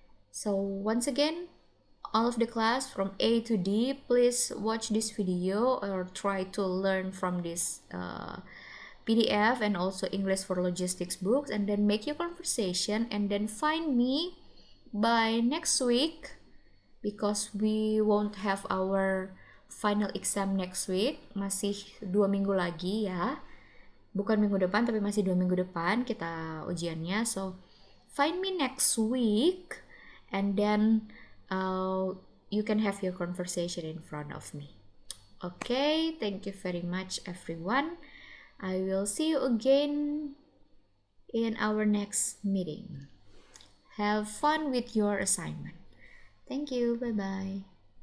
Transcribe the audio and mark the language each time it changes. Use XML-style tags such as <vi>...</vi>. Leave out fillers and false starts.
<en>So once again, all of the class from A to D, please watch this video or try to learn from this PDF and also English for Logistics books, and then make your conversation, and then find me by next week, because we won't have our final exam next week.</en> <id>Masih 2 minggu lagi ya, bukan minggu depan tapi masih 2 minggu depan kita ujiannya.</id> <en>So find me next week, and then you can have your conversation in front of me. Okay, thank you very much everyone. I will see you again in our next meeting. Have fun with your assignment. Thank you. Bye bye.</en>